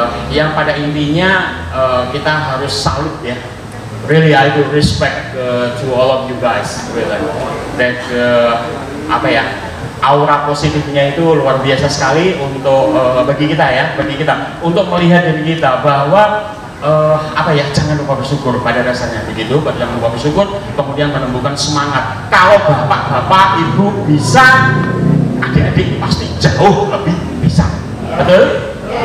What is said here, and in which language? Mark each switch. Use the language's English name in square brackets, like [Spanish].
[Indonesian] Yang pada intinya kita harus salut ya. [English] Really, I do respect to all of you guys. Really, that [Indonesian] apa ya? Aura positifnya itu luar biasa sekali untuk bagi kita untuk melihat dari kita bahwa jangan lupa bersyukur pada dasarnya begitu. Jangan lupa bersyukur, kemudian menumbuhkan semangat. Kalau bapak-bapak, ibu bisa, adik-adik pasti jauh lebih bisa, betul?